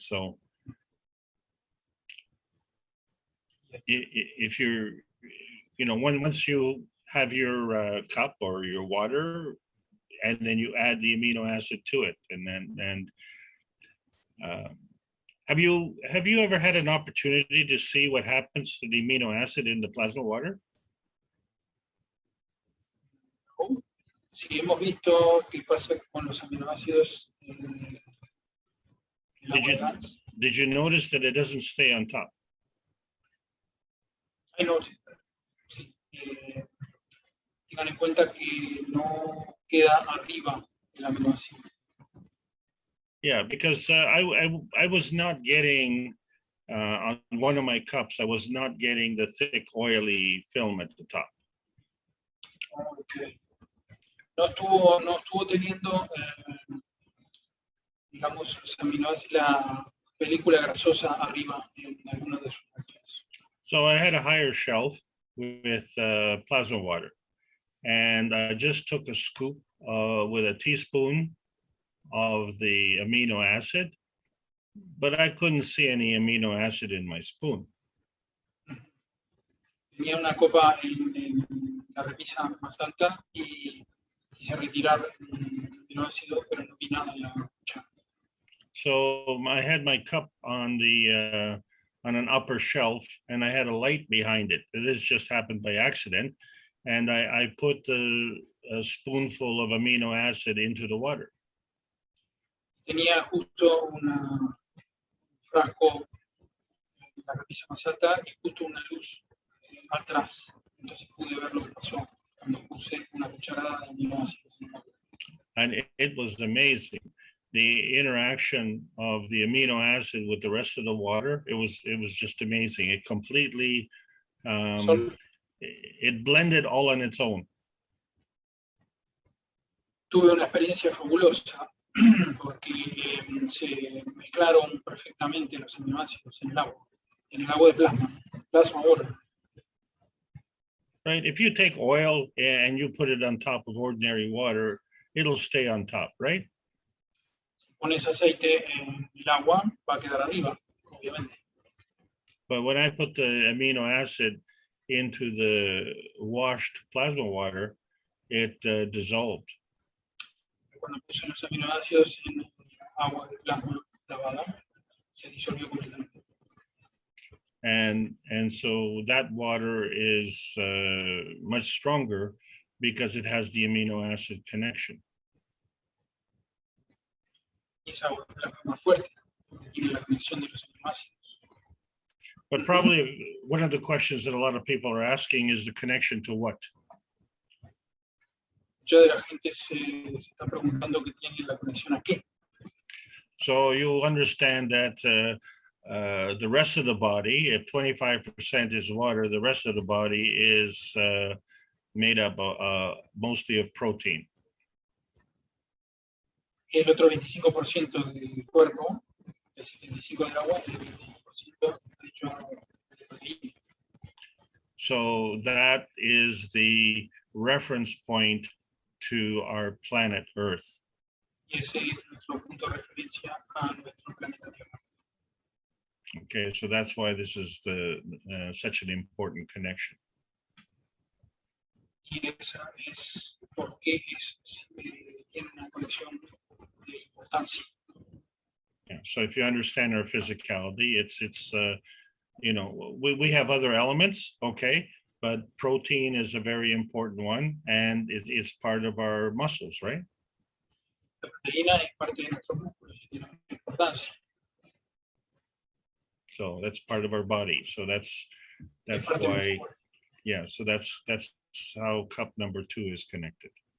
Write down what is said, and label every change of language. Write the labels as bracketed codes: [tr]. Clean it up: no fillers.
[en] So if you're, once you have your cup or your water, and then you add the amino acid to it, and have you ever had an opportunity to see what happens to the amino acid in the plasma water? [es] Sí, hemos visto qué pasa con los aminoácidos en [en] Did you notice that it doesn't stay on top? I noticed that. Sí. [es] Tengan en cuenta que no queda arriba el aminoácido. [en] Yeah, because I was not getting on one of my cups, I was not getting the thick oily film at the top. Okay. [es] No estuvo teniendo, digamos, los aminoácidos, la película grasosa arriba en alguno de sus reactores. [en] So I had a higher shelf with plasma water, and I just took a scoop with a teaspoon of the amino acid, but I couldn't see any amino acid in my spoon. [es] Tenía una copa en la repisa más alta y quise retirar el aminoácido, pero no vi nada en la cuchara. [en] So I had my cup on the on an upper shelf, and I had a light behind it. This just happened by accident, and I put a spoonful of amino acid into the water. [es] Tenía justo un frasco en la repisa más alta y justo una luz atrás. Entonces pude ver lo que pasó cuando puse una cucharada de aminoácidos. [en] And it was amazing. the interaction of the amino acid with the rest of the water, it was just amazing. It completely, it blended all on its own. [es] Tuve una experiencia fabulosa porque se mezclaron perfectamente los aminoácidos en el agua de [en] plasma water. Right, if you take oil and you put it on top of ordinary water, it'll stay on top, right? [es] Si pones aceite en el agua, va a quedar arriba, obviamente. [en] But when I put the amino acid into the washed plasma water, it dissolved. [es] Cuando puse los aminoácidos en agua de plasma lavada, se disolvió completamente. [en] And so that water is much stronger because it has the amino acid connection. [es] Y esa agua de plasma es más fuerte, porque tiene la conexión de los aminoácidos. [en] But probably one of the questions that a lot of people are asking is the connection to what? [es] Mucha de la gente se está preguntando que tiene la conexión a qué. [en] So you'll understand that the rest of the body, if 25% is water, the rest of the body is made up mostly of protein. [es] El otro 25% del cuerpo, el 75% del agua, el 25% hecho de proteína. [en] So that is the reference point to our planet Earth. [es] Y ese es nuestro punto de referencia a nuestro planeta Tierra. [en] Okay, so that's why this is such an important connection. [es] Y esa es porque tiene una conexión de importancia. [en] Yeah, so if you understand our physicality, it's you know, we have other elements, okay, but protein is a very important one, and it's part of our muscles, right? [es] La proteína es parte de nuestros músculos y tiene mucha importancia. [en] So that's part of our body. So that's why, yeah. So that's how cup number 2 is connected.